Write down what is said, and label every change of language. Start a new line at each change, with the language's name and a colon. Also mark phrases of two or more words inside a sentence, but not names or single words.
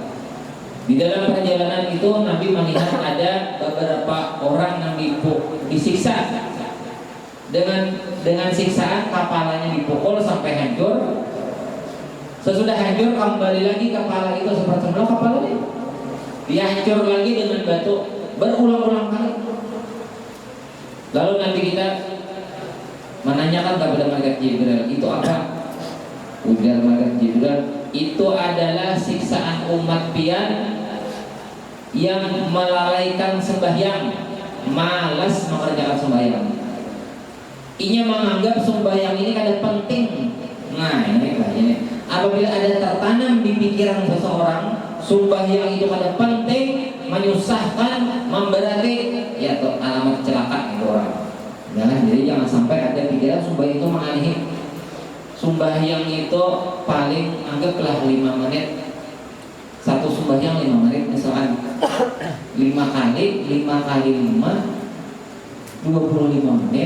Indonesian: Di dalam perjalanan itu Nabi melihat ada beberapa orang yang disiksa dengan siksaan kepalanya dipukul sampai hancur. Sesudah hancur kembali lagi kepala itu seperti semula kepalanya dihancur lagi dengan batu berulang-ulang kali. Lalu Nabi kita menanyakan kepada malaikat Jibril, itu apa? Ujar malaikat Jibril, itu adalah siksaan umat pian yang melalaikan sembahyang, malas mengerjakan sembahyang. Inya menganggap sembahyang ini kada penting. Nah, ini. Apabila ada tertanam di pikiran seseorang sembahyang itu kada penting, menyusahkan, memberati, ya itu alamat celaka itu orang. Nah, jadi jangan sampai ada pikiran sembahyang itu mengalihi. Sembahyang itu paling anggaplah 5 menit. Satu sembahyang 5 menit misalkan 5 kali 5 25 menit.